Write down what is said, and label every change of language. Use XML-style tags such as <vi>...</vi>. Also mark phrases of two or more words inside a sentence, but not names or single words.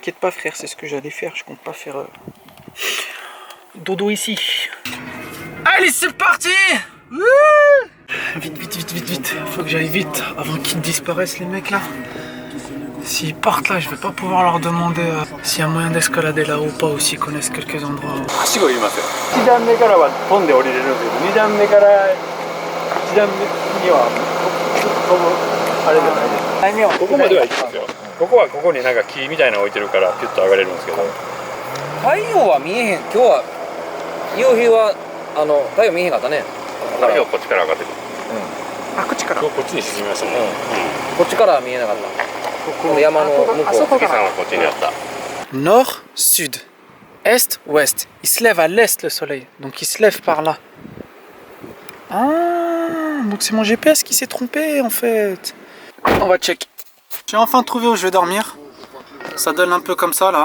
<fr>T'inquiète pas, frère, c'est ce que j'allais faire. Je compte pas faire dodo ici. Allez, c'est parti! Vite. Faut que j'aille vite avant qu'ils disparaissent, les mecs là. S'ils partent là, je vais pas pouvoir leur demander s'il y a moyen d'escalader là ou pas, ou s'ils connaissent quelques endroits.</fr> <ja>1 段目からは飛んで降りれるんですけど2段目から1段目には飛ぶあれじゃないです。ここまでは行きますよ。ここはここになんか木みたいなの置いてるからピュッと上がれるんですけど。太陽は見えへん。今日は夕日は太陽見えへんかったね。太陽こっちから上がってくる。あ、こっちから。こっちに沈みましたね。こっちからは見えなかった。この山の向こう。月さんはこっちにあった。</ja> <fr>Nord, sud, est, ouest. Il se lève à l'est le soleil, donc il se lève par là. Ah, donc c'est mon GPS qui s'est trompé en fait. On va check. J'ai enfin trouvé où je vais dormir. Ça donne un peu comme ça là.</fr>